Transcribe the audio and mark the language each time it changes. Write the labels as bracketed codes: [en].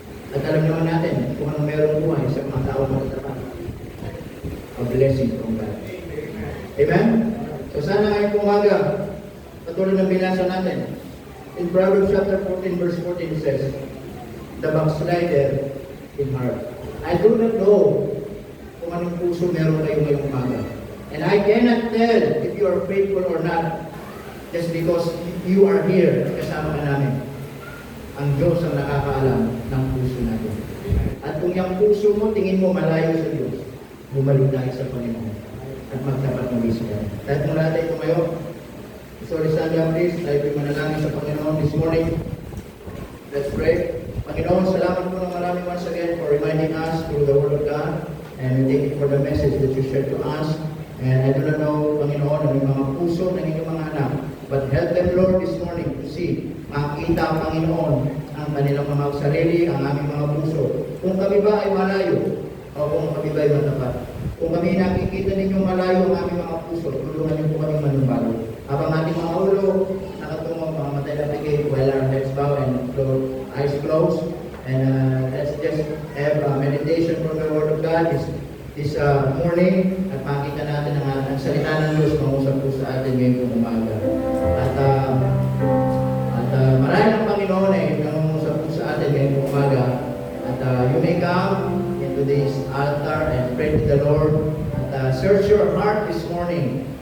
[tl] At alam naman natin kung anong merong buhay sa mga taong matatapat. [en] A blessing from God. [tl] Amen? So sana ngayong umaga, patuloy ng binasa natin. [en] In Proverbs chapter 14 verse 14 it says, the backslider in heart. I do not know [tl] kung anong puso meron kayo ngayong umaga. [en] And I cannot tell if you are faithful or not just because you are here [tl] kasama ka namin. Ang Diyos ang nakakaalam ng puso natin. At kung yung puso mo, tingin mo malayo sa Diyos, bumalik tayo sa Panginoon at magtapat ng isa. Kahit mula tayo tumayo, sorry Sandra, please, tayo po'y manalangin sa Panginoon [en] this morning. Let's pray. [tl] Panginoon, salamat po ng marami [en] once again for reminding us through the Word of God. And we thank you for the message that you shared to us. And I do not know, [tl] Panginoon, ang mga puso ng inyong mga anak. [en] But help them, Lord, this morning to see, [tl] makita, Panginoon, ang kanilang mga sarili, ang aming mga puso. Kung kami ba ay malayo, o kung kami ba ay matapat. Kung kami nakikita ninyong malayo ang aming mga puso, tulungan niyo po kami manumbalo. Habang ating mga ulo, nakatungo, mga matay na pigay, [en] while our heads bow and eyes closed. And let's just have a meditation from the Word of God this morning [tl] at makita natin ang salita ng Diyos mangusap po sa atin ngayong umaga. At marahil ang Panginoon ay nangungusap po sa atin ngayong umaga. [en] At you may come into this altar and pray to the Lord. At search your heart this morning.